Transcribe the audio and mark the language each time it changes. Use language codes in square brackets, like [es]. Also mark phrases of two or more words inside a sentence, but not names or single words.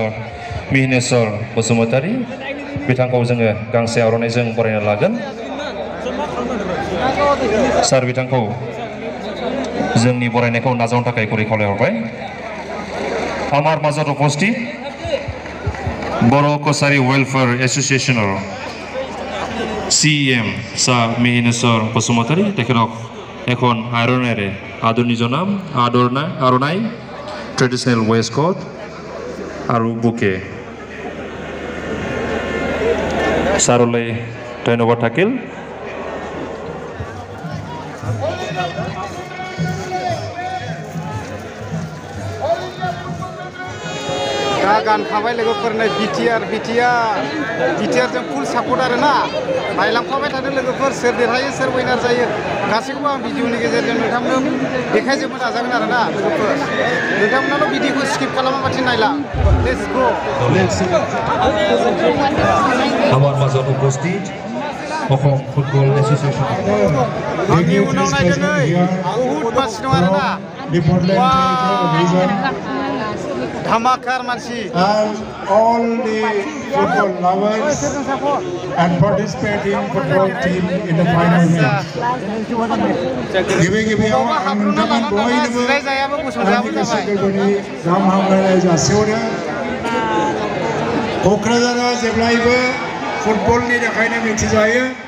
[brx] Mihineswar Basumatari बिथांखौ जोङो गांसे आर'नाइजों बरायना लागोन सार बिथांखौ जोंनि बरायनायखौ नाजावनो थाखाय गुरै खावलायहरबाय [as] আমাৰ মাজত উপস্থিত [brx] Boro Kosari Welfare Association [as] CEM Sir Mihineswar Basumatari তেখেতক এখন আইৰনেৰে আদৰণি জনাম আৰণাই [en] traditional waistcoat [as] আৰু বুকে সাৰলৈ ধন্যবাদ থাকিল [brx] गान खाबाय लोगोफोरनो BTR जों [en] full support [brx] आरो ना नायलांफाबाय थादों लोगोफोर सोर देरहायो सोर उइनार जायो गासैखौबो आं भिडिअनि गेजेरजों नोंथांमोननो देखायजोबनो नाजागोन आरो ना लोगोफोर नोंथांमोनाल' भिडिअखौ स्किप खालामाबाथाय नायला [en] let's go [as] আমার মাঝত উপস্থিত অসম ফুটবল এসোসিয়েশন [brx] आंनि उनाव नायदों नै बहुत मानसि दं आरो ना धमाकार मानसि [en] and all the football lovers and participating football team in the final match. [brx] गिबियाव आं नोंथांमोन बयनोबो आंनि गोसो गोरबोनि गाहाम हामलायनाय जासिहरो क'क्राझारा जेब्लायबो फुटबलनि थाखायनो मिथिजायो